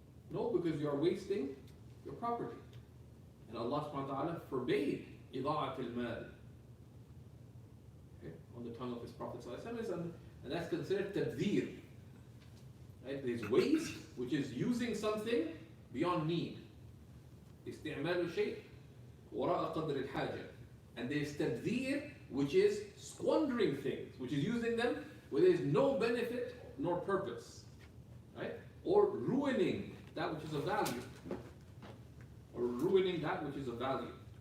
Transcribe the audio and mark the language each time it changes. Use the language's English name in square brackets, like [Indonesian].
[English] No, because you are wasting your property. And Allah subhanahu wa ta'ala forbade ida'at al-mal. Okay? On the tongue of his Prophet sallallahu alaihi wasallam, and that's considered tabdhir. Right? There's waste, which is using something beyond need. [Arabic] استعمال الشيء وراء قدر الحاجة. [English] And there's tabdhir, which is squandering things, which is using them where there is no benefit nor purpose, right? Or ruining that which is of value, or ruining that which is of value.